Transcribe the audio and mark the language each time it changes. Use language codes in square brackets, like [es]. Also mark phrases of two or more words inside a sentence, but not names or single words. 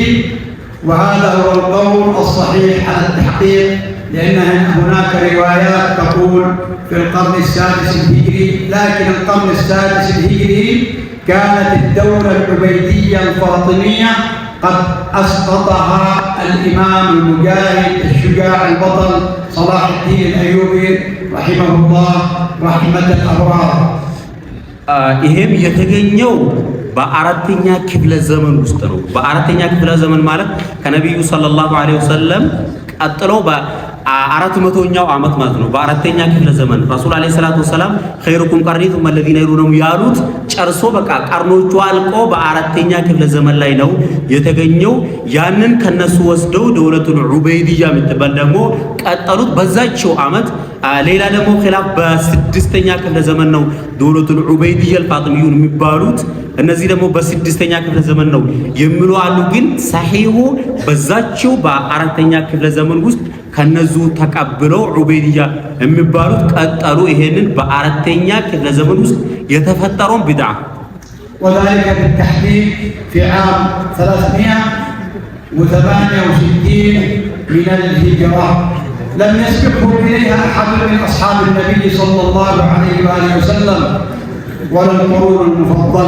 [ar] وهذا هو القول الصحيح على التحقيق، لأن هناك روايات تقول في القرن السادس الهجري، لكن القرن السادس الهجري كانت الدولة العبيدية الفاطمية قد أسقطها الإمام المجاهد الشجاع البطل صلاح الدين الأيوبي رحمه الله رحمة الأبرار. [am] ይሄም የተገኘው በአራተኛ ክፍለ ዘመን ውስጥ ነው። በአራተኛ ክፍለ ዘመን ማለት ከነብዩ [ar] صلى الله عليه وسلم [am] ቀጥሎ በ400ኛው ዓመት ማለት ነው። በአራተኛ ክፍለ ዘመን ረሱል [ar] عليه الصلاة والسلام خيركم قرني ثم الذين يلونهم [am] ያሉት ጨርሶ በቃ ቀርኖቹ አልቆ በአራተኛ ክፍለ ዘመን ላይ ነው የተገኘው። ያንን ከነሱ ወስደው ደውለቱል ዑበይዲያ የምትባል ደግሞ ቀጠሉት በዛቸው ዓመት። ሌላ ደግሞ ኺላፍ በስድስተኛ ክፍለ ዘመን ነው ደውለቱል ዑበይዲያ አልፋጢሚዩን የሚባሉት። እነዚህ ደግሞ በስድስተኛ ክፍለ ዘመን ነው የሚሉ አሉ። ግን ሰሂሁ በዛቸው በአራተኛ ክፍለ ዘመን ውስጥ ከነዙ ተቀብለው ዑበይዲያ የሚባሉት ቀጠሉ። ይሄንን በአራተኛ ክፍለ ዘመን ውስጥ የተፈጠረውን ቢድዓ [ar] وذلك بالتحديد في عام 368 من الهجرة، لم يسبقه إليها أحد من أصحاب النبي صلى الله عليه وآله وسلم ولا القرون المفضلة.